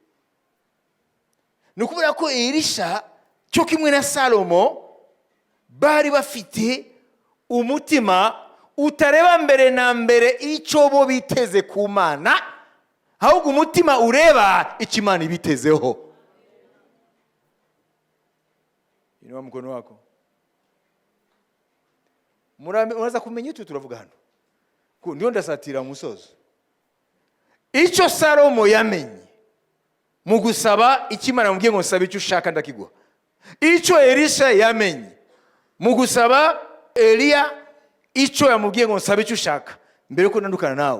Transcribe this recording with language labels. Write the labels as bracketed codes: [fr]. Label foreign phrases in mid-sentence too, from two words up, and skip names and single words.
[rw] Ni ukubera ko Elisha cyo kimwe na Salomo bari bafite umutima utareba mbere na mbere icyo bo biteze ku Mana, ahubwo umutima ureba icyo Imana ibitezeho. [sw] Inua mkono wako. [rw] Muraza kumenya icyo turavuga hano. Ndio ndasatira musozo. Icyo Salomo yamenye mu gusaba icyo Imana yamubwiye ngo nsaba icyo ushaka ndakiguha. Icyo Elisha yamenye mu gusaba Eliya icyo yamubwiye ngo nsaba icyo ushaka mbere ko nandukana nawe.